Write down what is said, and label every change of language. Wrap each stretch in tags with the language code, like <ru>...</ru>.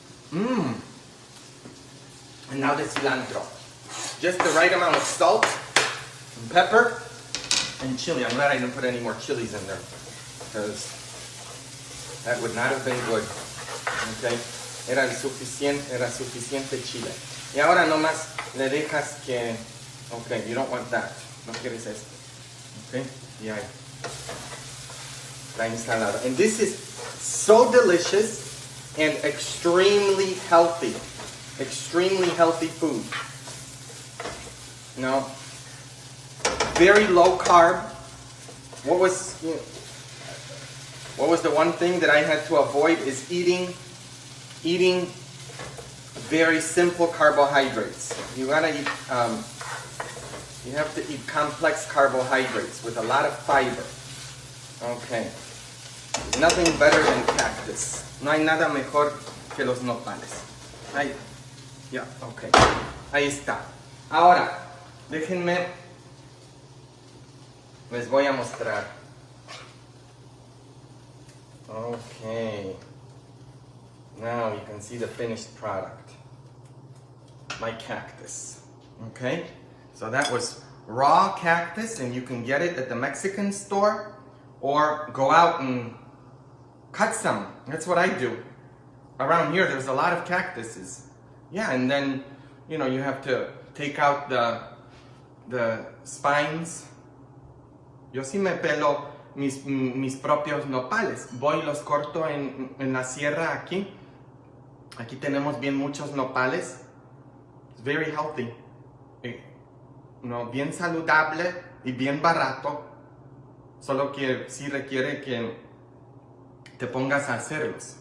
<en>And now the cilantro. Just the right amount of salt, and pepper, and chili. I'm glad I didn't put any more chilies in there, because that would not have been good.</en> <es>Okay? Era suficiente chile. Y ahora nomás le dejas que... Okay,</es> <en>you don't want that.</en> <es>No quieres esto. Okay? Y ahí. La ensalada.</es> <en>And this is so delicious and extremely healthy. Extremely healthy food. You know? Very low carb. What was the one thing that I had to avoid is eating very simple carbohydrates. You gotta eat, you have to eat complex carbohydrates with a lot of fiber. Okay. Nothing better than cactus.</en> <es>No hay nada mejor que los nopales. Ahí. Ya, okay. Ahí está. Ahora, déjenme, les voy a mostrar.</es> <en>Okay. Now you can see the finished product. My cactus. Okay? So that was raw cactus, and you can get it at the Mexican store or go out and cut some. That's what I do. Around here, there's a lot of cactuses. Yeah, and then, you know, you have to take out the spines.</en> <es>Yo sí me pelo mis propios nopales. Voy y los corto en la sierra aquí. Aquí tenemos bien muchos nopales.</es> <en>It's very healthy.</en> <es>No, bien saludable y bien barato. Solo que sí requiere que te pongas a hacerlos.</es>